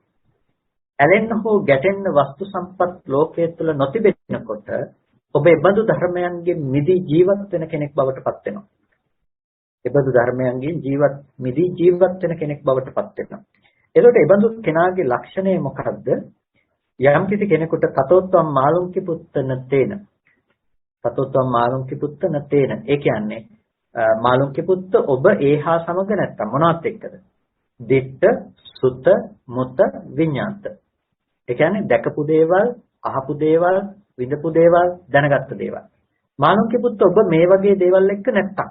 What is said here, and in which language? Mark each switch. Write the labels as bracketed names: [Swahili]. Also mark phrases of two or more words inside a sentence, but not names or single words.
[Sinhala] ඇලෙන්න හෝ ගැටෙන්න වස්තු සම්පත් ලෝකයේ තුල නොතිබෙනකොට ඔබ එබඳු ධර්මයන්ගෙන් මිදී ජීවත් වෙන කෙනෙක් බවට පත් වෙනවා. එබඳු ධර්මයන්ගෙන් මිදී ජීවත් වෙන කෙනෙක් බවට පත් වෙනවා. එතකොට එබඳු කෙනාගේ ලක්ෂණය මොකක්ද? යම් කිසි කෙනෙකුට [Pali] තතෝත්වම් මාළුන්කි පුත්තන තේන. තතෝත්වම් මාළුන්කි පුත්තන තේන. [Sinhala] ඒ කියන්නේ මාළුන්කි පුත්ත ඔබ ඒහා සමග නැත්තම් මොනවත් එක්කද? [Pali] දිට්ඨ, සුත, මුත, විඤ්ඤාත. [Sinhala] ඒ කියන්නේ දැකපු දේවල්, අහපු දේවල්, විඳපු දේවල්, දැනගත්තු දේවල්. මාළුන්කි පුත්ත ඔබ මේ වගේ දේවල් එක්ක නැත්තම්.